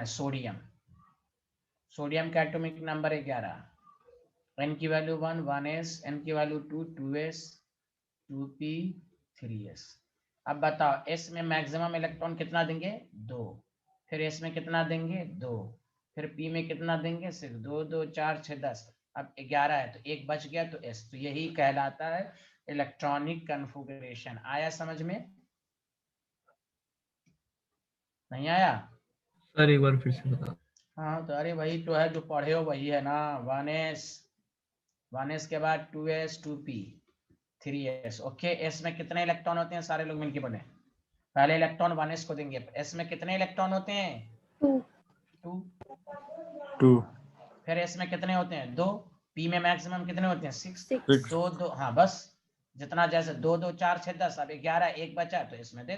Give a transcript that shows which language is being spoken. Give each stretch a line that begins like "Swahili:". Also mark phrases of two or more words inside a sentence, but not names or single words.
Hindi: सोडियम, सोडियम का
English: atomic number
Hindi: है 11, n की वैल्यू 1, 1s, n की वैल्यू 2, 2s, 2p, 3s। अब बताओ s में
English: maximum electron
Hindi: कितना देंगे? 2। फिर s में कितना देंगे? 2। फिर p में कितना देंगे? 6। 2 2 4 6 10। अब 11 है तो एक बच गया, तो s। तो यही कहलाता है
English: electronic configuration.
Hindi: आया समझ में? नहीं आया? सर एक बार फिर से बता. हाँ तो अरे वही तो है, जो पढ़े हो वही है ना। 1s, 1s के बाद 2s, 2p, 3s। ओके, s में कितने इलेक्ट्रॉन होते हैं? सारे लोग मिलके पढ़े। पहले इलेक्ट्रॉन 1s को देंगे। s में कितने इलेक्ट्रॉन होते हैं? 2। 2 फिर s में कितने होते हैं? 2। p में मैक्सिमम कितने होते हैं? 6। 6 2 2 हाँ बस जितना, जैसे 2 2 4 6 10, अब 11 एक बचा तो इसमें दे दो।